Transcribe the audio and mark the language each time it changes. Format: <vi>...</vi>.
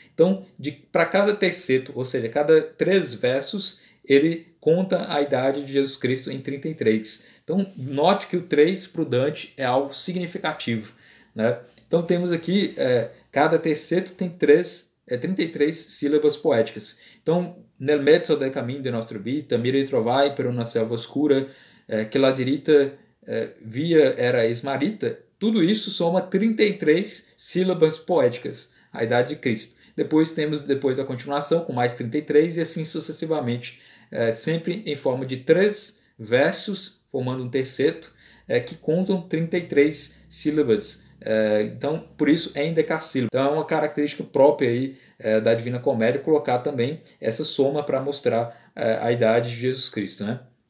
<pt>Então, para cada terceto, ou seja, cada 3 versos, ele conta a idade de Jesus Cristo em 33. Então, note que o 3 para o Dante é algo significativo. Né? Então, temos aqui, cada terceto tem 33 sílabas poéticas. Então,</pt> <it>nel mezzo del cammino de nostra vita, mi ritrovai per una selva oscura, che la dirita via era esmarita.</it> <pt>Tudo isso soma 33 sílabas poéticas, a idade de Cristo. Depois temos a continuação com mais 33 e assim sucessivamente, sempre em forma de 3 versos, formando um terceto, que contam 33 sílabas. Então, por isso é endecassílabo. Então, é uma característica própria aí, da Divina Comédia colocar também essa soma para mostrar a idade de Jesus Cristo. Né?</pt>